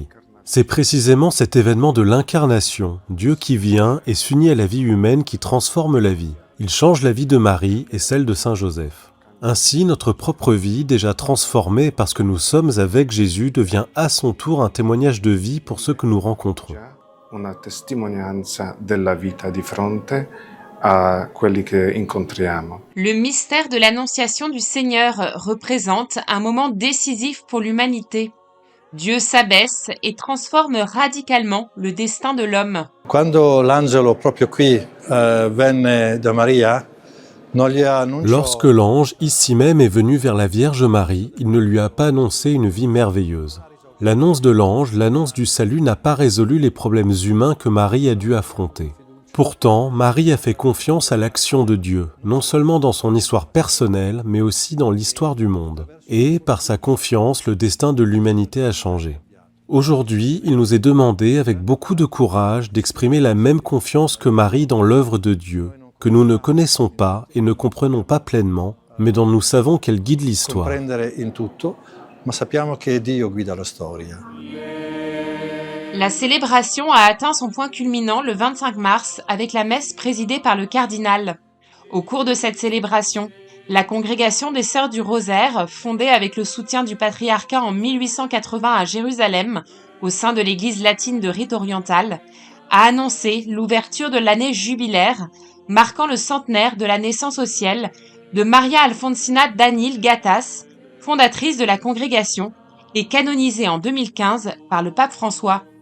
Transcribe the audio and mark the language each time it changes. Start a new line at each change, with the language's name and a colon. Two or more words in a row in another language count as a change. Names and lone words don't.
French: C'est précisément cet événement de l'incarnation, Dieu qui vient et s'unit à la vie humaine qui transforme la vie. Il change la vie de Marie et celle de Saint Joseph. Ainsi, notre propre vie, déjà transformée parce que nous sommes avec Jésus, devient à son tour un témoignage de vie pour ceux que nous rencontrons.
Italian: Una testimonianza della vita di fronte a quelli che incontriamo.
French: Le mystère de l'Annonciation du Seigneur représente un moment décisif pour l'humanité. Dieu s'abaisse et transforme radicalement le destin de l'homme.
Italian: Quando l'angelo proprio qui venne da Maria, non gli annunciò.
French: Lorsque l'ange, ici même, est venu vers la Vierge Marie, il ne lui a pas annoncé une vie merveilleuse. L'annonce de l'ange, l'annonce du salut n'a pas résolu les problèmes humains que Marie a dû affronter. Pourtant, Marie a fait confiance à l'action de Dieu, non seulement dans son histoire personnelle, mais aussi dans l'histoire du monde. Et, par sa confiance, le destin de l'humanité a changé. Aujourd'hui, il nous est demandé, avec beaucoup de courage, d'exprimer la même confiance que Marie dans l'œuvre de Dieu, que nous ne connaissons pas et ne comprenons pas pleinement, mais dont nous savons qu'elle guide l'histoire.
Italian: Ma sappiamo che Dio guida la storia.
French: La célébration a atteint son point culminant le 25 mars avec la messe présidée par le cardinal. Au cours de cette célébration, la congrégation des Sœurs du Rosaire, fondée avec le soutien du patriarcat en 1880 à Jérusalem, au sein de l'église latine de Rite orientale, a annoncé l'ouverture de l'année jubilaire, marquant le centenaire de la naissance au ciel de Maria Alfonsina Danil Gattas, fondatrice de la congrégation et canonisée en 2015 par le pape François.